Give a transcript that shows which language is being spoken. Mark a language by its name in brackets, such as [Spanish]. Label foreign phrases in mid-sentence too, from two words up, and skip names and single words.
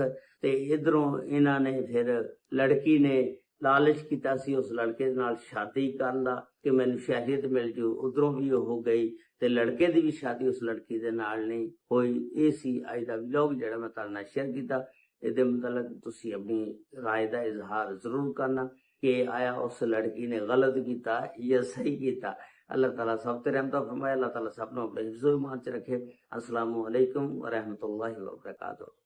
[Punjabi] ਤੇ ਇਧਰੋਂ ਇਹਨਾਂ ਨੇ ਫਿਰ ਲੜਕੀ ਨੇ ਲਾਲਚ ਕੀਤਾ ਸੀ ਉਸ ਲੜਕੇ ਦੇ ਨਾਲ ਸ਼ਾਦੀ ਕਰਨ ਦਾ ਕਿ ਮੈਨੂੰ ਸ਼ਹਿਰੀਅਤ ਮਿਲ ਜੂ, ਉਧਰੋਂ ਵੀ ਉਹ ਗਈ ਤੇ ਲੜਕੇ ਦੀ ਵੀ ਸ਼ਾਦੀ ਉਸ ਲੜਕੀ ਦੇ ਨਾਲ ਨਹੀਂ ਹੋਈ। ਇਹ ਸੀ ਅੱਜ ਦਾ ਵਲੌਗ ਜਿਹੜਾ ਮੈਂ ਤੁਹਾਡੇ ਨਾਲ ਸ਼ੇਅਰ ਕੀਤਾ। ਇਹਦੇ ਮੁਤਲਕ ਤੁਸੀਂ ਆਪਣੀ ਰਾਏ ਦਾ ਇਜ਼ਹਾਰ ਜ਼ਰੂਰ ਕਰਨਾ ਕਿ ਆਇਆ ਉਸ ਲੜਕੀ ਨੇ ਗਲਤ ਕੀਤਾ ਜਾਂ ਸਹੀ ਕੀਤਾ। ਅੱਲ੍ਹਾ ਤਾਲਾ ਸਭ ਤੇ ਰਹਿਮਤ ਫਰਮਾਏ, ਅੱਲ੍ਹਾ ਤਾਲਾ ਸਭ ਆਪਣੇ ਹਿਫ਼ਜ਼ੋ ਈਮਾਨ ਚ ਰੱਖੇ। [Arabic] السلام عليكم و رحمة الله و بركاته.